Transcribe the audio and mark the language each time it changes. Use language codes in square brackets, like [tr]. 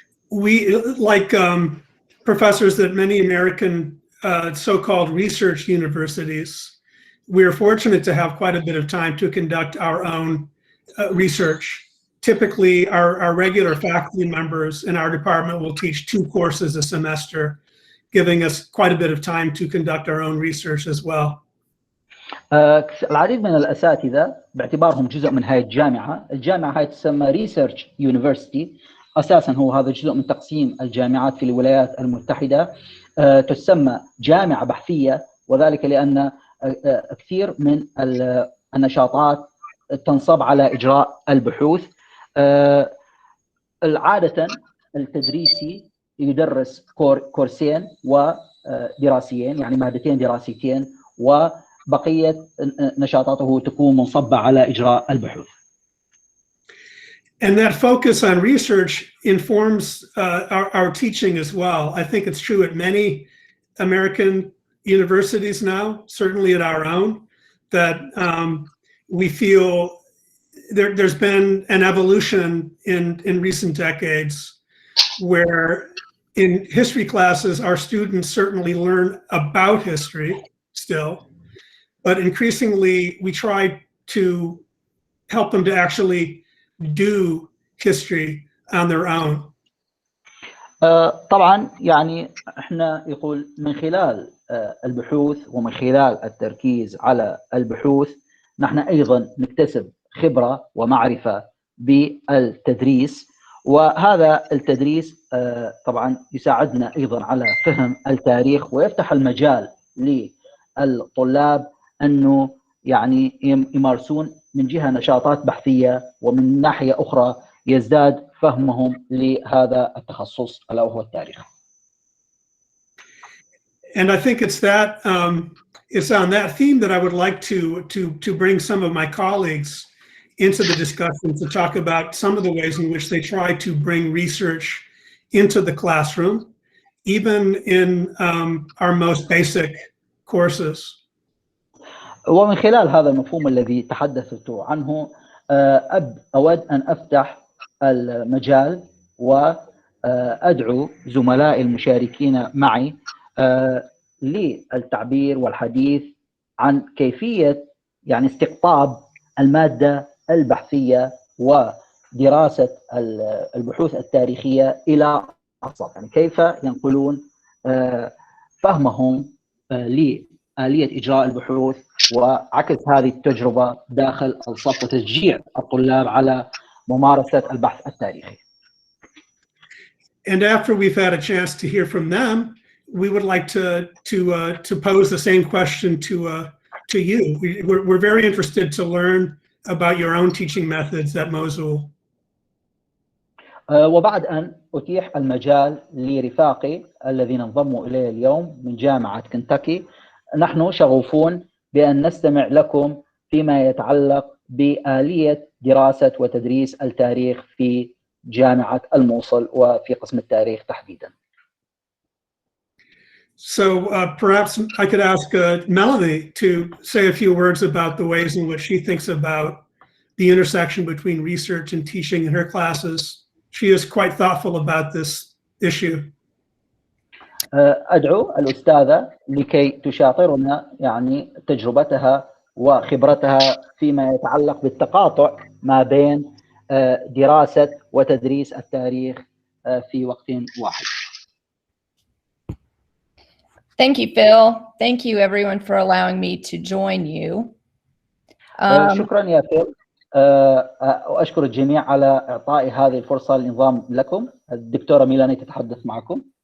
[en] We, like professors at many American so-called research universities, we're fortunate to have quite a bit of time to conduct our own research. Typically, our regular faculty members in our department will teach 2 courses a semester, giving us quite a bit of time to conduct our own research as well. [ar] العديد من الأساتذة باعتبارهم جزء من هاي الجامعة هاي تسمى ريسيرش يونيفرسيتي، أساسا هو هذا جزء من تقسيم الجامعات في الولايات المتحدة، تسمى جامعة بحثية، وذلك لأن كثير من النشاطات تنصب على إجراء البحوث. عادة التدريسي يدرس كورسين ودراسيين، يعني مادتين دراسيتين، وبقية نشاطاته تكون منصبة على إجراء البحوث. [en] And that focus on research informs our teaching as well. I think it's true at many American universities now, certainly at our own, that we feel there's been an evolution in recent decades where in history classes, our students certainly learn about history still, but increasingly we try to help them to actually do history on their own. [ar] طبعا يعني احنا يقول من خلال البحوث ومن خلال التركيز على البحوث نحن ايضا نكتسب خبرة ومعرفة بالتدريس، وهذا التدريس طبعا يساعدنا ايضا على فهم التاريخ ويفتح المجال للطلاب انه يعني يمارسون من جهة نشاطات بحثية، ومن ناحية أخرى يزداد فهمهم لهذا التخصص ألا وهو التاريخ. [en] And I think it's on that theme that I would like to bring some of my colleagues into the discussion to talk about some of the ways in which they try to bring research into the classroom, even in our most basic courses. [ar] ومن خلال هذا المفهوم الذي تحدثت عنه أود أن أفتح المجال وأدعو زملائي المشاركين معي للتعبير والحديث عن كيفية يعني استقطاب المادة البحثية ودراسة البحوث التاريخية إلى الصف، يعني كيف ينقلون فهمهم لآلية إجراء البحوث وعكس هذه التجربة داخل الصف وتشجيع الطلاب على ممارسة البحث التاريخي. [en] And after we've had a chance to hear from them, we would like to pose the same question to you. We're very interested to learn about your own teaching methods at Mosul. [ar] وبعد أن أتيح المجال لرفاقي الذين انضموا إلي اليوم من جامعة كنتاكي، نحن شغوفون بأن نستمع لكم فيما يتعلق بآلية دراسة وتدريس التاريخ في جامعة الموصل وفي قسم التاريخ تحديداً. [en] So perhaps I could ask Melanie to say a few words about the ways in which she thinks about the intersection between research and teaching in her classes. She is quite thoughtful about this issue. [ar] أدعو الأستاذة لكي تشاطرنا يعني تجربتها وخبرتها فيما يتعلق بالتقاطع ما بين دراسة وتدريس التاريخ في وقت واحد. [en] Thank you, Phil. Thank you, everyone, for allowing me to join you. [ar] شكرا يا فيل. وأشكر الجميع على إعطائي هذه الفرصة للانضمام لكم. الدكتورة ميلاني تتحدث معكم.